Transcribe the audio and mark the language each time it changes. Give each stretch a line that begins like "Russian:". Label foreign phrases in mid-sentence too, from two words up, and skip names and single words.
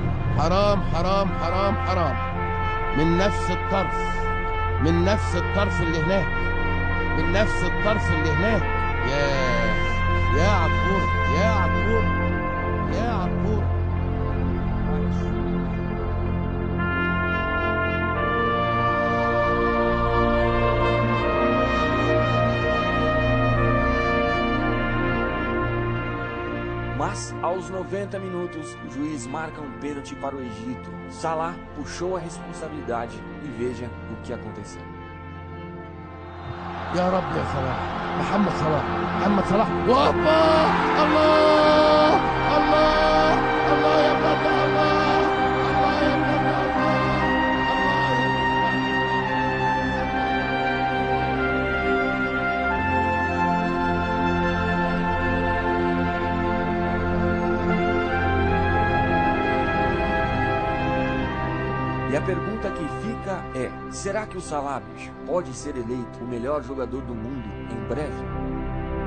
Arabic: حرام حرام حرام حرام. من نفس الطرف، من نفس الطرف اللي هناك، من نفس الطرف اللي هناك. يا عبور، يا عبور، يا عبور. معلش.
Portuguese: Mas, aos 90 minutos, o juiz marca um pênalti para o Egito. Salah puxou a responsabilidade e veja o que aconteceu.
Arabic: يا رب يا صلاح، محمد صلاح، محمد صلاح. وهوبا! الله! الله! الله يا ابن الله! الله يا ابن الله! الله يا
Portuguese: E a pergunta que fica é: será que o Salah pode ser eleito o melhor jogador do mundo em breve?